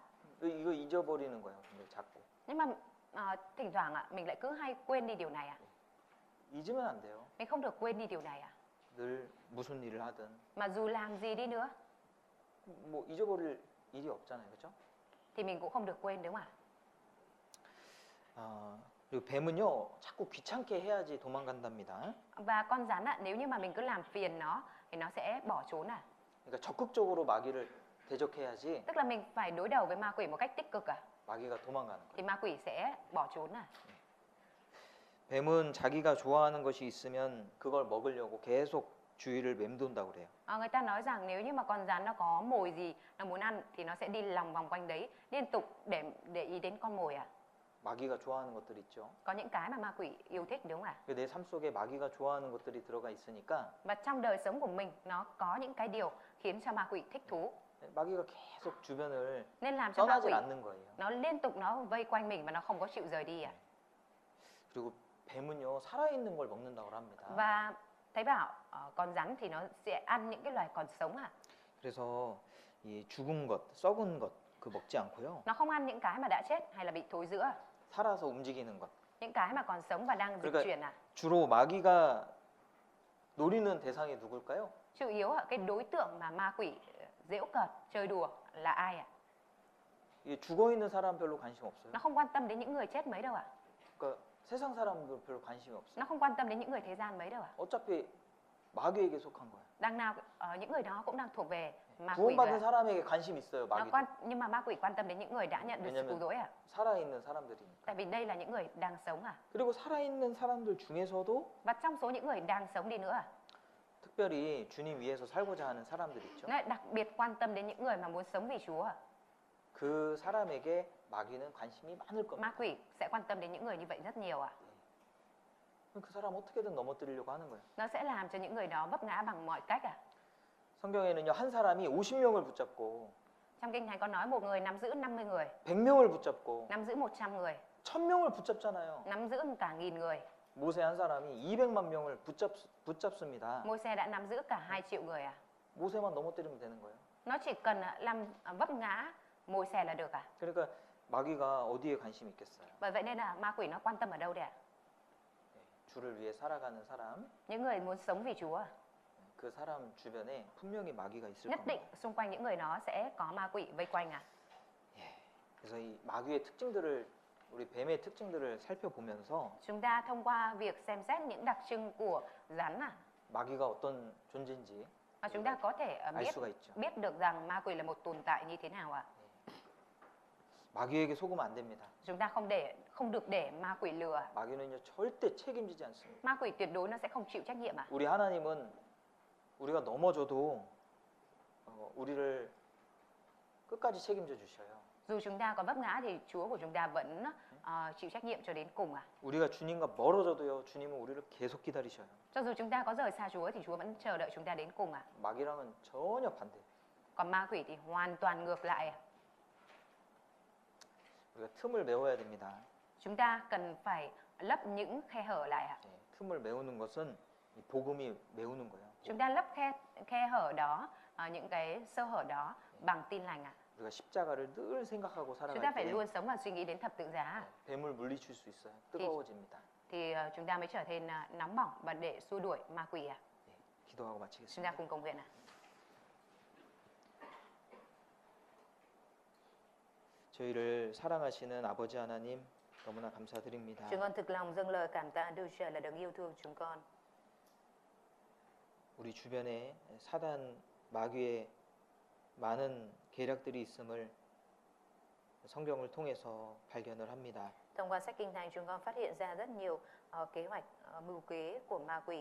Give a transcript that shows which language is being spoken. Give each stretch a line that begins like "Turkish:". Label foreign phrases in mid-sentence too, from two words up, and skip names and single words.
Korean: 이거 잊어버리는 거예요, 근데 자꾸.
Vietnamese: Nhưng mà thỉnh thoảng mình lại cứ hay quên đi điều này à?
Korean: 잊으면 안 돼요.
Vietnamese: Mình không được quên đi điều này à?
Korean: 늘 무슨 일을 하든
Vietnamese: Mà dù làm gì đi nữa
Korean: 뭐 잊어버릴 일이 없잖아요, 그렇죠?
Vietnamese: thì mình cũng không được quên, đúng không
Korean: 그리고 뱀은요, 자꾸 귀찮게 해야지 도망간답니다.
Vietnamese: ạ? Và con rắn nếu như mà mình cứ làm phiền nó thì nó sẽ bỏ trốn à?
Korean: 그러니까 적극적으로 마귀를 대적해야지
Vietnamese: Tức là mình phải đối đầu với ma quỷ một cách tích cực à?
Korean: 마귀가 도망가는 거예요.
Vietnamese: Thì ma quỷ sẽ bỏ trốn à?
Korean: 뱀은 자기가 좋아하는 것이 있으면 그걸 먹으려고 계속 주위를 맴돈다고 그래요.
Vietnamese: Người ta nói rằng nếu như mà con rắn nó có mồi gì nó muốn ăn thì nó sẽ đi lòng vòng quanh đấy liên tục để ý đến con mồi à?
Korean: 마귀가 좋아하는 것들 있죠.
Vietnamese: Có những cái mà ma quỷ yêu thích, đúng không ạ?
Korean: 내 삶 속에 마귀가 좋아하는 것들이 들어가 있으니까
Vietnamese: Và trong đời sống của mình nó có những cái điều khiến cho ma quỷ thích thú,
Korean: 마귀가 계속 주변을
Vietnamese: nên làm cho ma
Korean: 떠나질
Vietnamese: quỷ
Korean: 않는 거예요.
Vietnamese: nó liên tục nó vây quanh mình và nó không có chịu rời đi à?
Korean: 그리고 뱀은요, 살아있는 걸 먹는다고 합니다.
Vietnamese: Và thấy bảo con rắn thì nó sẽ ăn những cái loài còn sống à?
Korean: 그래서 이 죽은 것, 썩은 것 그 먹지 않고요.
Vietnamese: Nó không ăn những cái mà đã chết hay là bị thối rữa à?
Korean: 살아서 움직이는 것.
Vietnamese: Những cái mà còn sống và đang dịch
Korean: 그러니까
Vietnamese: chuyển à?
Korean: 주로 마귀가 노리는 대상이 누굴까요?
Vietnamese: Chủ yếu cái đối tượng mà ma quỷ giễu cợt chơi đùa là ai ạ?
Korean: 이 죽어 있는 사람 별로 관심 없어요.
Vietnamese: Nó không quan tâm đến những người chết mấy đâu ạ?
Korean: 그러니까 세상 사람들 별로 관심이 없어요.
Vietnamese: Nó không quan tâm đến những người thế gian mấy đâu ạ?
Korean: 어차피 마귀에게 속한 거예요.
Vietnamese: Đằng nào những người đó cũng đang thuộc về ma quỷ rồi
Korean: 구원받은
Vietnamese: ạ.
Korean: 사람에게 관심 있어요, 마귀도.
Vietnamese: Nhưng mà ma quỷ quan tâm đến những người đã nhận được sự cứu rỗi ạ.
Korean: 살아있는 사람들이니까.
Vietnamese: Tại vì đây là những người đang sống à.
Korean: 그리고 살아있는 사람들 중에서도
Vietnamese: Và trong số những người đang sống đi nữa à,
Korean: 특별히 주님 위해서 살고자 하는 사람들 있죠.
Vietnamese: nó lại đặc biệt quan tâm đến những người mà muốn sống vì Chúa à.
Korean: 그 사람에게 마귀는 관심이 많을 겁니다.
Vietnamese: Ma quỷ sẽ quan tâm đến những người như vậy rất nhiều à.
Korean: 그 사람 어떻게든 넘어뜨리려고 하는 거예요.
Vietnamese: Nó sẽ làm cho những người đó vấp ngã bằng mọi cách à.
Korean: 성경에는요, 한 사람이 50명을 붙잡고
Vietnamese: Trong kinh thánh có nói một người nắm giữ 50 người,
Korean: 100명을 붙잡고
Vietnamese: nắm giữ 100 người,
Korean: 1000명을 붙잡잖아요.
Vietnamese: nắm giữ cả 1000 người.
Korean: 모세 한 사람이 200만 명을 붙잡습니다.
Vietnamese: Môi-se đã nắm giữ cả 2 triệu người à.
Korean: 모세만 넘어뜨리면 되는 거예요.
Vietnamese: Nó chỉ cần làm vấp ngã Môi-se là được à.
Korean: 그러니까 마귀가 어디에 관심이 있겠어요?
Vietnamese: Bởi vậy nên là ma quỷ nó quan tâm ở đâu đấy ạ?
Korean: 주를 위해 살아가는 사람,
Vietnamese: Những người muốn sống vì Chúa à?
Korean: 그 사람 주변에 분명히 마귀가 있을
Vietnamese: Nhất định
Korean: 겁니다.
Vietnamese: xung quanh những người đó sẽ có ma quỷ vây quanh à.
Korean: 그래서 이 마귀의 특징들을 우리 뱀의 특징들을 살펴보면서
Vietnamese: Chúng ta thông qua việc xem xét những đặc trưng của rắn à,
Korean: 마귀가 어떤 존재인지
Vietnamese: mà chúng ta có thể
Korean: 알 수가 있죠.
Vietnamese: biết được rằng ma quỷ là một tồn tại như thế nào ạ.
Korean: 마귀에게 속으면 안 됩니다.
Vietnamese: Chúng ta không được để ma quỷ lừa.
Korean: 마귀는요, 절대 책임지지 않습니다.
Vietnamese: Ma quỷ tuyệt đối nó sẽ không chịu trách nhiệm à.
Korean: 우리 하나님은 우리가 넘어져도 우리를 끝까지 책임져 주셔요.
Vietnamese: Dù chúng ta có vấp ngã thì Chúa của chúng ta vẫn chịu trách nhiệm cho đến cùng à?
Korean: 우리가 주님과 멀어져도요, 주님은 우리를 계속 기다리셔요.
Vietnamese: Cho dù chúng ta có rời xa Chúa thì Chúa vẫn chờ đợi chúng ta đến cùng à?
Korean: 마귀랑은 전혀 반대.
Vietnamese: Còn ma quỷ thì hoàn toàn ngược lại.
Korean: 우리가 틈을 메워야 됩니다.
Vietnamese: Chúng ta cần phải lấp những khe hở lại ạ.
Korean: 예, 틈을 메우는 것은 이 복음이 메우는 거예요.
Vietnamese: Chúng ta lấp khe hở đó, những cái sơ hở đó bằng tin lành ạ.
Korean: 우리가 십자가를 늘 생각하고
Vietnamese: Chúng ta
Korean: 살아갈
Vietnamese: phải
Korean: 때
Vietnamese: luôn sống và suy nghĩ đến thập tự giá
Korean: 뱀을 물리칠 수 있어요. 뜨거워집니다.
Vietnamese: thì chúng ta mới trở nên nóng bỏng và để xua đuổi ma quỷ ạ.
Korean: 예, 기도하고
Vietnamese: Chúng ta
Korean: 마치겠습니다.
Vietnamese: cùng cầu nguyện ạ.
Korean: 저희를 사랑하시는 아버지 하나님 너무나 감사드립니다.
Vietnamese: Chúng con thực lòng dâng lời cảm tạ Đức Trời là đấng yêu thương chúng con.
Korean: 우리 주변에 사단 마귀의 많은 계략들이 있음을 성경을 통해서 발견을 합니다.
Vietnamese: Thông qua sách Kinh Thánh chúng con phát hiện ra rất nhiều kế hoạch mưu kế của ma quỷ.